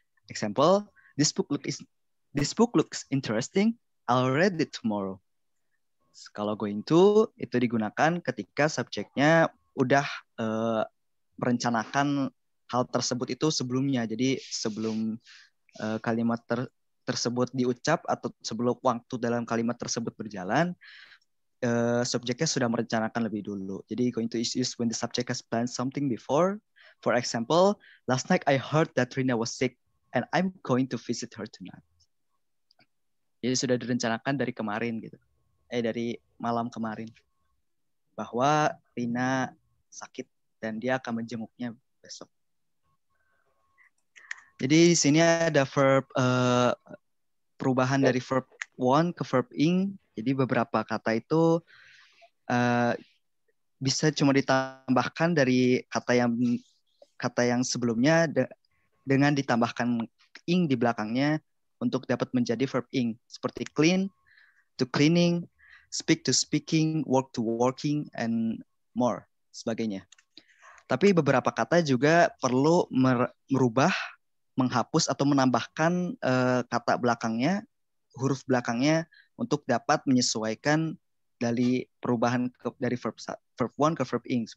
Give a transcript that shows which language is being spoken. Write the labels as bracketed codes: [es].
[en] Example, this book looks interesting. I'll read it tomorrow. [id] Kalau going to itu digunakan ketika subjeknya udah merencanakan hal tersebut itu sebelumnya. Jadi sebelum kalimat tersebut diucap atau sebelum waktu dalam kalimat tersebut berjalan, subjeknya sudah merencanakan lebih dulu. Jadi [en] going to is used when the subject has planned something before. For example, last night I heard that Rina was sick and I'm going to visit her tonight. [id] Jadi sudah direncanakan dari kemarin gitu. Dari malam kemarin. Bahwa Rina sakit dan dia akan menjenguknya besok. Jadi di sini ada verb perubahan dari verb want ke verb ing. Jadi beberapa kata itu bisa cuma ditambahkan dari kata yang sebelumnya dengan ditambahkan ing di belakangnya untuk dapat menjadi verb ing. Seperti [en] clean to cleaning, speak to speaking, work to working, and more [id] sebagainya. Tapi beberapa kata juga perlu merubah, menghapus atau menambahkan kata belakangnya, huruf belakangnya untuk dapat menyesuaikan dari perubahan dari verb one ke verb ing.